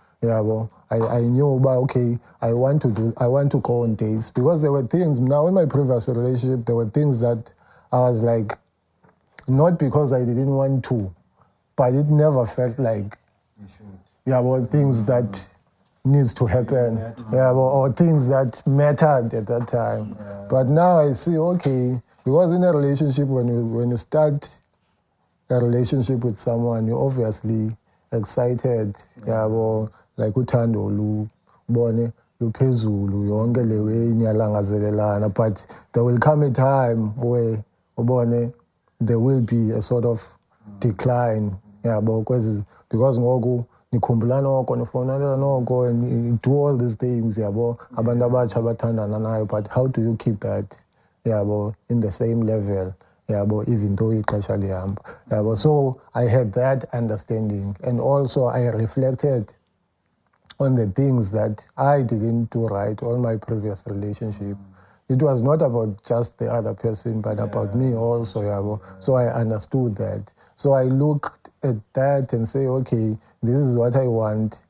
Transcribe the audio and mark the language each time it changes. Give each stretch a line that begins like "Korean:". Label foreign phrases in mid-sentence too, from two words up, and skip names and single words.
English: I knew about, okay, I want to go on dates, because there were things, now in my previous relationship, there were things that I was like, not because I didn't want to, but it never felt like, things that needs to happen, or things that mattered at that time. But now I see, okay, because in a relationship, when you start a relationship with someone, you're obviously excited, like
Xhosa: uthando lubone luphezulu yonke le
English: way niyalangazelelana, but there will come a time where there will be a sort of decline, because
Xhosa: ngoku nikhumbula noko nifonela noko
English: and you do all these things,
Xhosa: abantu abatsha abathandana nayo,
English: but how do you keep that in the same level, even though
Xhosa: ixesha lihamba.
English: So I had that understanding, and also I reflected on the things that I didn't do right on my previous relationship. It was not about just the other person, but about me also. So I understood that. So I looked at that and say, okay, this is what I want.